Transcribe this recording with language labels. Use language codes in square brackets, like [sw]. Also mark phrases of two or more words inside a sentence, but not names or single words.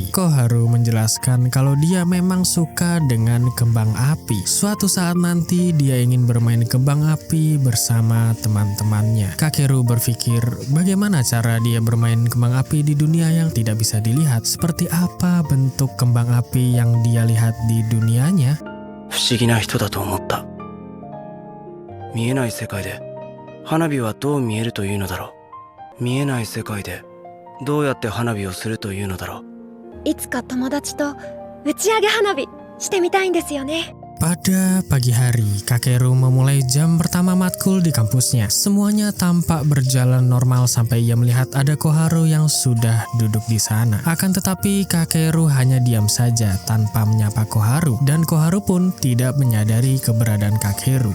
[id] Koharu menjelaskan kalau dia memang suka dengan kembang api. Suatu saat nanti dia ingin bermain kembang api bersama teman-temannya. Kakeru berpikir bagaimana cara dia bermain kembang api di dunia yang tidak bisa dilihat, seperti apa bentuk kembang api yang dia lihat di dunianya. [ja] 不思議な人だと思った。見えない世界で花火はどう見えるというのだろう。見えない世界でどうやって花火をするというのだろう。いつか友達と打ち上げ花火してみたいんですよね。 [id] Pada pagi hari, Kakeru memulai jam pertama matkul di kampusnya. Semuanya tampak berjalan normal sampai ia melihat ada Koharu yang sudah duduk di sana. Akan tetapi Kakeru hanya diam saja tanpa menyapa Koharu, dan Koharu pun tidak menyadari keberadaan Kakeru.